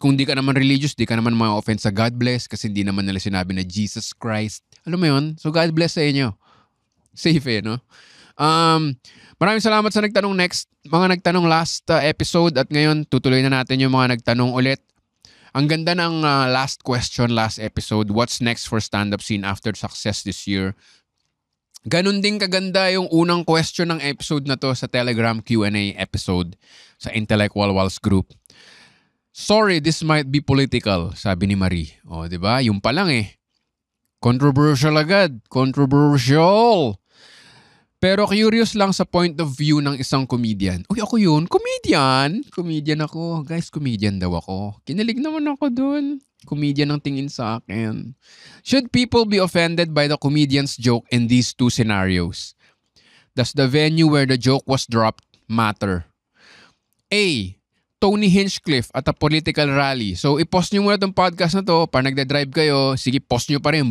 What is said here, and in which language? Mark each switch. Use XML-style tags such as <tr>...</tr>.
<tl>Kung di ka naman religious, di ka naman ma-offend sa God bless kasi hindi naman nila sinabi na Jesus Christ. Alam mo yun? So God bless sa inyo. Safe no? Maraming salamat sa nagtanong mga nagtanong last episode at ngayon tutuloy na natin yung mga nagtanong ulit. Ang ganda ng</tl> <en>last question last episode, what's next for stand-up scene after success this year?</en> <tl>Ganun din kaganda yung unang question ng episode na to sa Telegram Q&A episode sa Intellectual Walls group.</tl> <en>Sorry, this might be political,</en> <tl>sabi ni Marie. O, di ba? Yung pa lang Controversial agad. Controversial. Pero curious lang sa point of view ng isang comedian. Uy, ako yun? Comedian? Comedian ako. Guys, comedian daw ako. Kinilig naman ako dun. Comedian ang tingin sa akin.</tl> <en>Should people be offended by the comedian's joke in these two scenarios? Does the venue where the joke was dropped matter? A. Tony Hinchcliffe at a political rally.</en> <tl>So, i-post nyo muna itong podcast na to. Para nagda-drive kayo, sige, post nyo pa rin.</tl>